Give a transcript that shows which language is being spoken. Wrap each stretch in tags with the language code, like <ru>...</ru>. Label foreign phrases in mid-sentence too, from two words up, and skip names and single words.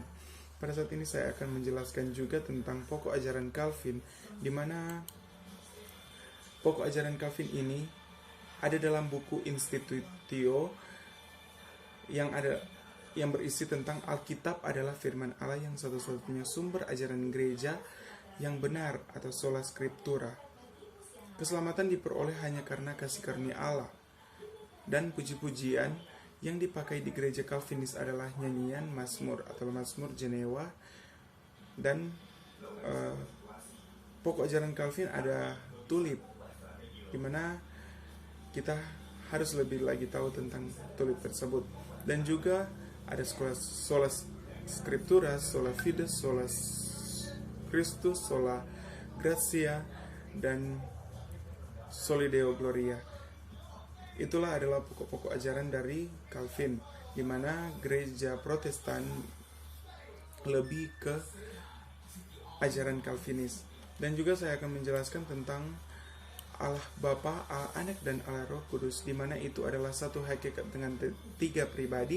<id>Pada saat ini saya akan menjelaskan juga tentang pokok ajaran Calvin, di mana pokok ajaran Calvin ini ada dalam buku Institutio yang berisi tentang Alkitab adalah firman Allah yang satu-satunya sumber ajaran gereja yang benar atau</id> <la>sola scriptura.</la> <id>Keselamatan diperoleh hanya karena kasih karunia Allah. Dan puji-pujian yang dipakai di gereja Calvinis adalah nyanyian Mazmur atau Mazmur Jenewa. Dan pokok ajaran Calvin ada tulip, dimana kita harus lebih lagi tahu tentang tulip tersebut. Dan juga ada</id> <la>sola scriptura, sola fide, sola Christus, sola gratia, dan soli Deo gloria.</la> <id>Itulah adalah pokok-pokok ajaran dari Calvin, di mana gereja Protestan lebih ke ajaran Calvinis. Dan juga saya akan menjelaskan tentang Allah Bapa, Allah Anak, dan Allah Roh Kudus, di mana itu adalah satu hakikat dengan tiga pribadi.</id>